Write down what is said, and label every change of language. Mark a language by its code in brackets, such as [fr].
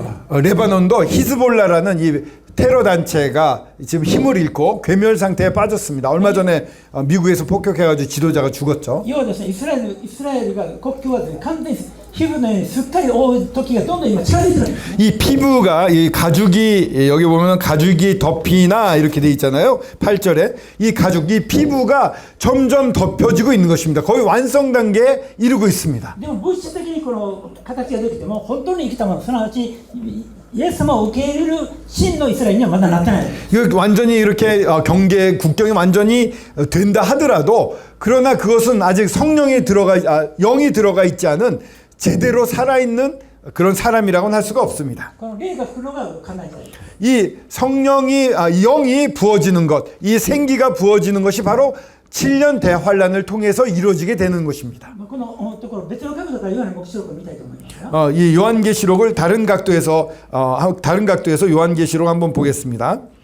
[ko] 레바논도 히즈볼라라는 이 테러 단체가 지금 힘을 잃고 괴멸 상태에 빠졌습니다. 얼마 전에 미국에서 폭격해가지고 지도자가 죽었죠. [ja] 要はですねイスラエルが国境はですね完全に皮膚のようにすっかり覆う時がどんどん今近づいてるんです。 [ko] 이 피부가 이 가죽이 여기 보면 가죽이 덮이나 이렇게 돼 있잖아요. 8절에 이 가죽 이 피부가 점점 덮여지고 있는 것입니다. 거의 완성 단계에 이르고 있습니다. [ja] でも物質的にこの形ができても本当に生きたものすなわちイエス様を受け入れる真のイスラエルにはまだなってない。 [ko] 이거 완전히 이렇게 국경이 완전히 된다 하더라도 그러나 그것은 아직 성령이 영이 들어가 있지 않은 제대로 살아있는 그런 사람이라고는 할 수가 없습니다. [ja] この霊が来るのが考えたい。 [ko] 이 성령이 영이 부어지는 것, 이 생기가 부어지는 것이 바로 7년 대환란을 통해서 이루어지게 되는 것입니다. [ja] このところ別の角度からヨハネ黙示録を見たいと思いますよ。 [ko] 이 요한계시록을 다른 각도에서 요한계시록 한번 보겠습니다.